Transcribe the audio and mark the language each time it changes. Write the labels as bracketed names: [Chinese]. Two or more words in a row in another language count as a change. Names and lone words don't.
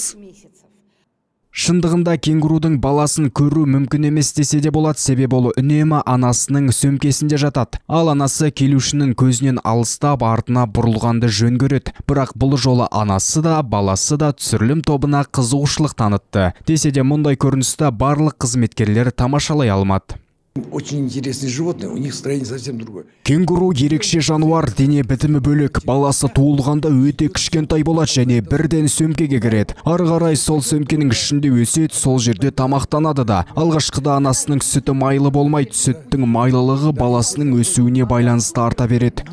[Kazakh] Шындығында кенгурудың баласын көру мүмкін емес десе де болады, себебі ол үнемі анасының сөмкесінде жатады. Ал анасы келушінің көзінен алыстап артына бұрылғанды жөн көреді. Бірақ бұл жолы анасы да, баласы да түсірілім тобына қызығушылық танытты. Десе де мұндай көріністі барлық қызметкерлер тамашалай алмады. [Russian] Очень интересные животные, у них строение совсем другое. [Kazakh] Кенгуру ерекше жануар, дене бітімі бөлек. Баласы туылғанда өте кішкентай болады және бірден сөмкеге кіреді. Ары қарай сол сөмкенің ішінде өседі, сол жерде тамақтанады да. Алғашқыда анасының сүті майлы болмайды, сүттің майлылығы баласының өсуіне байланысты арта береді.